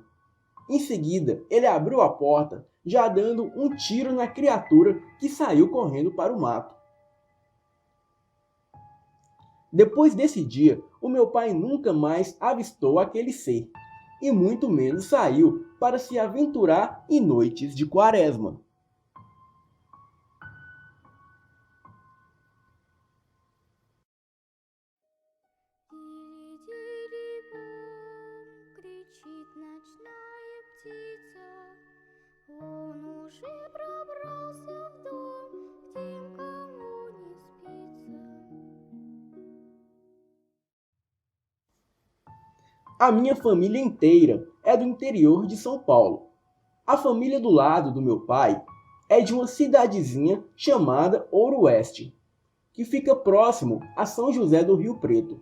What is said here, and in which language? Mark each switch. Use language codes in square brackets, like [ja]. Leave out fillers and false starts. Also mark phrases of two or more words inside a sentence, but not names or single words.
[pt] Em seguida, ele abriu a porta, já dando um tiro na criatura que saiu correndo para o mato. Depois desse dia, o meu pai nunca mais avistou aquele ser, e muito menos saiu para se aventurar em noites de Quaresma. [ru] Кричит ночная птица, он уже пробрался в дом, к тем, кому не спится. [pt] A minha família inteira é do interior de São Paulo. A família do lado do meu pai é de uma cidadezinha chamada Ouro Oeste, que fica próximo a São José do Rio Preto.